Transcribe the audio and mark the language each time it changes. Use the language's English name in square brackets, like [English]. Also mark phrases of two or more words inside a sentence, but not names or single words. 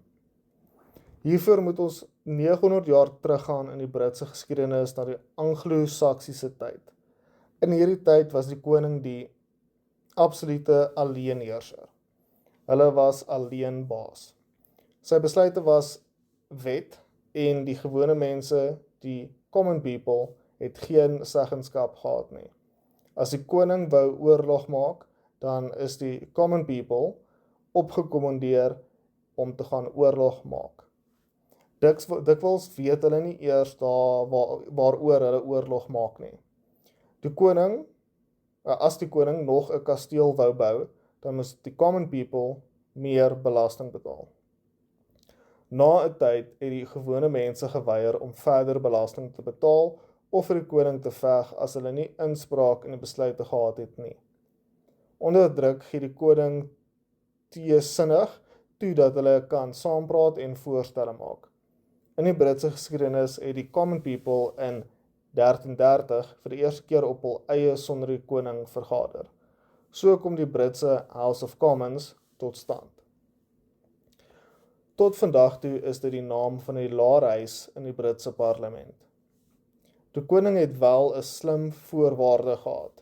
[Afrikaans] Hiervoor moet ons 900 jaar teruggaan in die Britse geskiedenis na die Anglo-Saksiese tyd. In hierdie tyd was die koning die absolute alleenheerser. Hulle was alleen baas. Sy besluite was wet en die gewone mense, die [English] common people, [Afrikaans] het geen seggenskap gehad nie. As die koning wou oorlog maak, dan is die [English] common people [Afrikaans] opgekommandeer om te gaan oorlog maak. Dikwels weet hulle nie eers waaroor hulle oorlog maak nie. As die koning nog 'n kasteel wou bou, dan moes die [English] common people [Afrikaans] meer belasting betaal. Na 'n tyd het die gewone mense geweier om verder belasting te betaal of vir die koning te veg as hulle nie inspraak in die besluite gehad het nie. Onder druk gee die koning teesinnig toe dat hulle kan saampraat en voorstelle maak. In die Britse geskiedenis het die [English] common people [Afrikaans] in 1330 vir die eerste keer op hul eie sonder die koning vergader. So kom die Britse House of Commons tot stand. Tot vandag toe is dit die naam van die laerhuis in die Britse parlement. Die koning het wel 'n slim voorwaarde gehad.